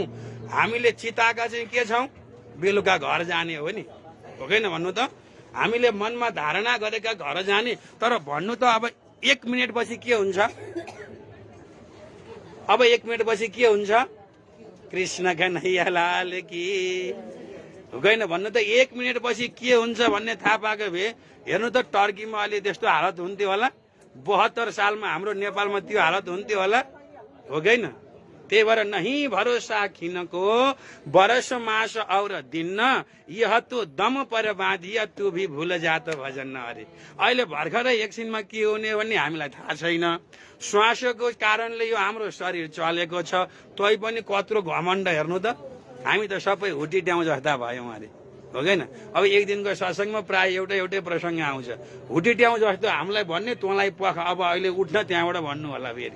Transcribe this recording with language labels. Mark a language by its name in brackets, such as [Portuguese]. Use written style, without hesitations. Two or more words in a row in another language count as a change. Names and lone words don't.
[Nepali] हामीले चिताएका चाहिँ के छौँ? बेलुका घर जाने हो नि, हो कि न भन्नु त? हामीले मनमा धारणा गरेका घर जाने। तर भन्नु त अब 1 मिनट पछि के हुन्छ? अब 1 मिनट पछि के हुन्छ? [Hindi] कृष्ण कन्हैया लाल की। [Nepali] हो कि न भन्नु त? 1 मिनट पछि के हुन्छ भन्ने थाहा पाएको भए हेर्नु त टर्कीमा अहिले त्यस्तो हालत हुन्थ्यो होला। 72 सालमा हाम्रो नेपालमा त्यो हालत हुन्थ्यो होला। हो कि न? त्यही भएर [Hindi] नहीं भरोसा किनको बरस मास और दिन यह तो दम पर बाँधिया तू भी भूल जात भजन। [Nepali] अरे अहिले भर्खरै एकछिनमा के हुने भन्ने हामीलाई थाहा छैन। श्वासको कारणले यो हाम्रो शरीर चलेको छ। तै पनि कत्रो घमण्ड। हेर्नु त हामी त सबै हुटिट्याउँ जस्ता भयौँ। अरे हो कि न? अब एक दिनको सत्सङ्गमा प्राय एउटै प्रसङ्ग आउँछ। हुटिट्याउँ जस्तो हामीलाई भन्ने तँलाई पख अब अहिले उठ्न त्यहाँबाट भन्नु होला फेरि।